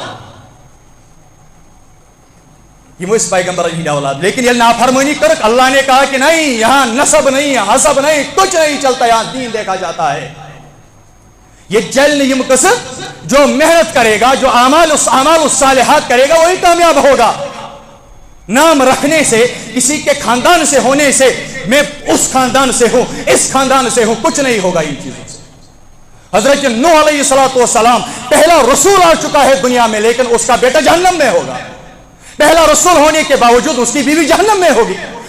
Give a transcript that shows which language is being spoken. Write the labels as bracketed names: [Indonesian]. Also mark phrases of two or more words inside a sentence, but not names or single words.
[Kashmiri] یم ٲسۍ پیغمبرن ہٕنٛدۍ اولاد لیکن ییٚلہِ نافرمٲنی کٔرٕکھ [Urdu] اللہ نے کہا کہ نہیں یہاں نسب نہیں حسب نہیں کچھ نہیں چلتا یہاں دین دیکھا جاتا ہے یہ چل نہیں [Kashmiri] یم قصد [Urdu] جو محنت کرے گا جو اعمال الصالحات کرے گا وہی کامیاب ہوگا نام رکھنے سے کسی کے خاندان سے ہونے سے میں اس خاندان سے ہوں اس خاندان سے ہوں کچھ نہیں ہوگا ان چیزوں سے حضرت نوح علیہ السلام پہلا رسول آ چکا ہے دنیا میں لیکن اس کا بیٹا جہنم میں ہوگا پہلا رسول ہونے کے باوجود اس کی بیوی جہنم میں ہوگی